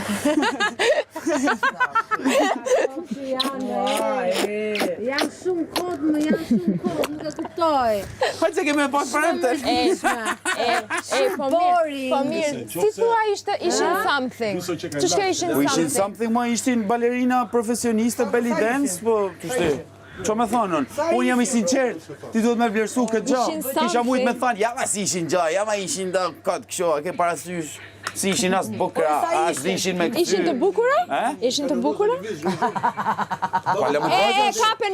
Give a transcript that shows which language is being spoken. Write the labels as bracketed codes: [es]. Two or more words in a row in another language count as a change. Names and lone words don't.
[sq] Jam shumë kod, nuk e kuptoj. Po që kemi pas premte. Po mirë. Si thua ishin something? Ç'është ishin Po ishin something? something, ma ishin balerina profesioniste, [en] belly dance, [sq] po kështu. Që me thonë unë? Unë jam I sinqert, ti duhet me vlerësu këtë gjë. Ishin Kisha mujt me something. thonë, ja ma si ishin gjë, ja ma ishin da këtë kështu, a ke parasysh. Si ishin as bukra, as ishin me këtë. Ishin të bukura? Eh? Ishin të bukura? Po le më të vajzës.